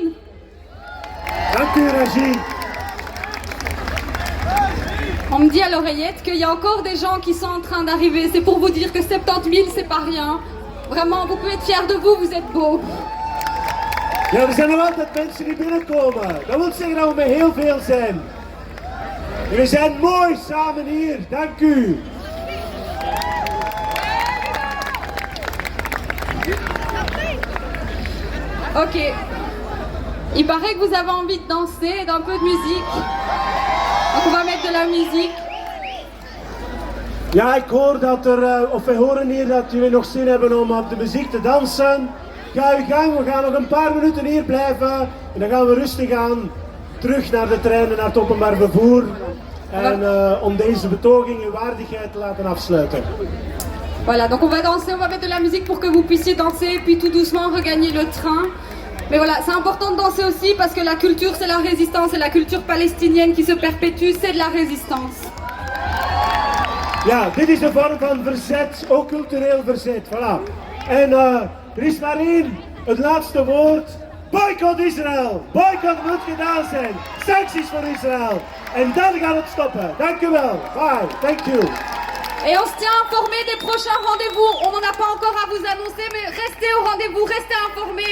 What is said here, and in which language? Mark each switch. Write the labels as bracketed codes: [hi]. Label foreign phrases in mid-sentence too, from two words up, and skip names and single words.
[nl] Dank u, Ragine. [fr] On me dit à l'oreillette qu'il y a encore des gens qui sont en train d'arriver. C'est pour vous dire que 70 000, c'est pas rien. Vraiment, vous pouvez être fiers de vous, vous êtes beaux. [nl] Ja, er zijn nog altijd mensen die binnenkomen. Dat wil zeggen dat we met heel veel zijn. En we zijn mooi samen hier. Dank u. Ok. [fr] Il paraît que vous avez envie de danser et d'un peu de musique. Donc on va mettre de la musique. [nl] Ja, ik hoor dat of wij horen hier dat jullie nog zin hebben om op de muziek te dansen. Ga uw gang, we gaan nog een paar minuten hier blijven. En dan gaan we rustig aan terug naar de trein en naar het openbaar vervoer. En om deze betoging in waardigheid te laten afsluiten. [fr] Voilà, donc on va danser, on va mettre de la musique pour que vous puissiez danser et puis tout doucement regagner le train. Mais voilà, c'est important de danser aussi parce que la culture c'est la résistance et la culture palestinienne qui se perpétue, c'est de la résistance. [nl] Ja, dit is een vorm van verzet, ook cultureel verzet, voilà. En er is maar één, het laatste woord. Boycott Israël! Boycott moet gedaan zijn! Sancties voor Israël! En dan gaat het stoppen. Dank u wel. [en] Bye. Thank you. [fr] Et on se tient informé des prochains rendez-vous. On n'en a pas encore à vous annoncer, mais restez au rendez-vous, restez informés.